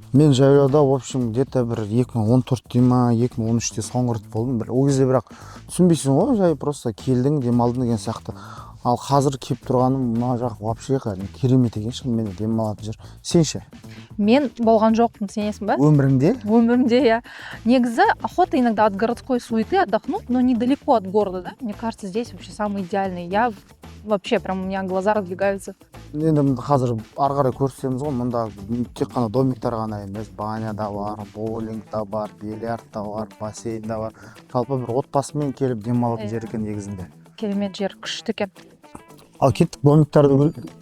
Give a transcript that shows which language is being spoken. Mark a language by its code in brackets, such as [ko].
[kk] Мен жайлауда, [ru] в общем, [kk] где-то бір 2014-те ма, 2013-те соңғы рет болдым. Ол кезде бірақ түсінбейсің ғой, жай просто келдің, демалдың деген сияқты. Ал қазір келіп тұрғаным мына жақ вообще керемет екен, шынымен демалатын жер. Сен ше? Мен болған жоқпын, сенесің бе? Өміріңде? Өмірімде, я. [ru] Негізі, охота иногда от городской суеты отдохнуть, но недалеко от города, да? Мне кажется, здесь вообще самый идеальный. Я вообще, прям у меня глаза разбегаются. [kk] Енді қазір ары қарай көрсетеміз ғой, мұнда тек қана домиктар ғана емес, баня да бар, боулинг да бар, бильярд да бар, бассейн да бар. Жалпы бір отбасымен келіп демалатын жер екен негізінде. Керемет жер, күшті екен. Ал кеттік домиктарды көрейік.